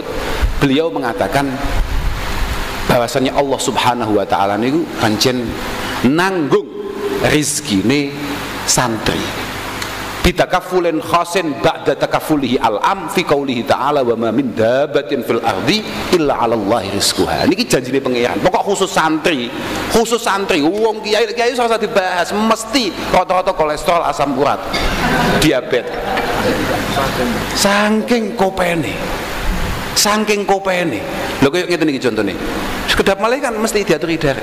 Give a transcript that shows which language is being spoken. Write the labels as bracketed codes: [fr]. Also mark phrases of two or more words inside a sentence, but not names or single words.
[id] Beliau mengatakan bahwasanya [ar] الله سبحانه وتعالى [jv] niku pancen nanggung rizkine santri [ar] بتكفل خاص بعد تكفله العام في قوله تعالى وما من دابة في الأرض إلا على الله رزقها. [jv] Niki janjine pangeran. Pokok khusus santri wong kiai ora usah dibahas, mesti rata-rata kolesterol, asam urat, diabetes. Saking kopene. Lho koyo ngeten iki contone. Sekedap malih kan mesti diatur idar.